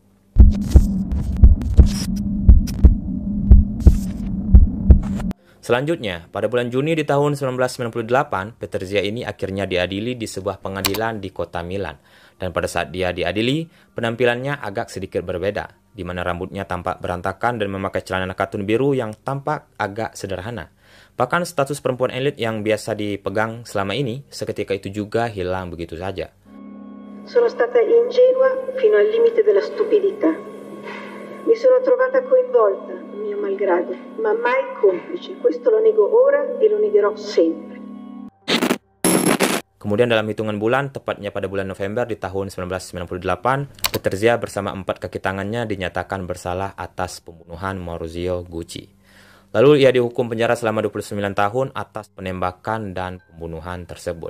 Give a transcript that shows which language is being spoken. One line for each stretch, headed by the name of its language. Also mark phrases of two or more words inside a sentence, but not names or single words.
Indonesian: Selanjutnya, pada bulan Juni di tahun 1998, Peterzia ini akhirnya diadili di sebuah pengadilan di kota Milan. Dan pada saat dia diadili, penampilannya agak sedikit berbeda, di mana rambutnya tampak berantakan dan memakai celana katun biru yang tampak agak sederhana. Bahkan status perempuan elit yang biasa dipegang selama ini, seketika itu juga hilang begitu saja.
Italian: Sono stata ingenua fino al limite della stupidità. Mi sono trovata coinvolta, mio malgrado, ma mai complice. Questo lo nego ora e lo negherò sempre.
Indonesian: Kemudian dalam hitungan bulan, tepatnya pada bulan November di tahun 1998, Peterzia bersama 4 kaki tangannya dinyatakan bersalah atas pembunuhan Maurizio Gucci. Lalu ia dihukum penjara selama 29 tahun atas penembakan dan pembunuhan tersebut.